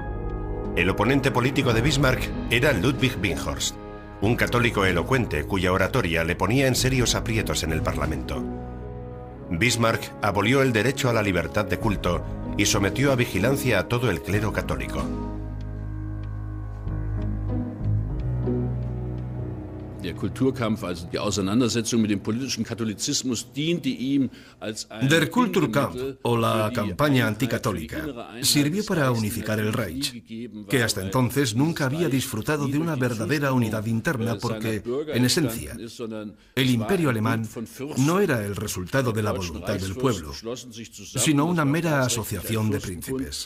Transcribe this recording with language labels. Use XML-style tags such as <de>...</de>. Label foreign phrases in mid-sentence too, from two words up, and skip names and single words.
<es>El oponente político de Bismarck era Ludwig Binghorst, un católico elocuente cuya oratoria le ponía en serios aprietos en el Parlamento. Bismarck abolió el derecho a la libertad de culto y sometió a vigilancia a todo el clero católico.</es> <de>Der Kulturkampf, also die Auseinandersetzung mit dem politischen Katholizismus, diente ihm als ein Der Kulturkampf,</de> <es>o la campaña anticatólica, sirvió para unificar el Reich, que hasta entonces nunca había disfrutado de una verdadera unidad interna porque, en esencia, el imperio alemán no era el resultado de la voluntad del pueblo, sino una mera asociación de príncipes.</es>